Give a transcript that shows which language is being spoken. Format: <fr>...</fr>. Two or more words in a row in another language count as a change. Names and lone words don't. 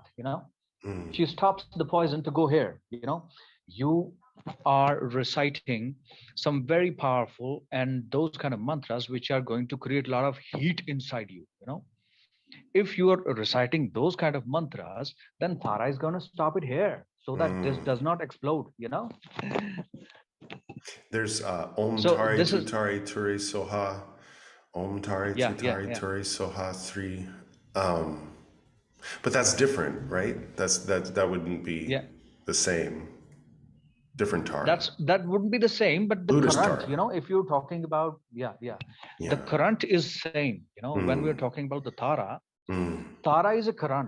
<en>She stops the poison to go here. You are reciting some very powerful and those kind of mantras which are going to create a lot of heat inside you. If you are reciting those kind of mantras, then Tara is going to stop it here so that this does not explode.</en> <sa>There's Om Tari Tutari Turi Soha, Om Tari Tutari Turi Soha 3.</sa> <en>But that's different, right? That wouldn't be the same. Different Tara. That wouldn't be the same, but the Buddhist current, Tara. If you're talking about the current is same. When we're talking about the Tara, Tara is a current.</en>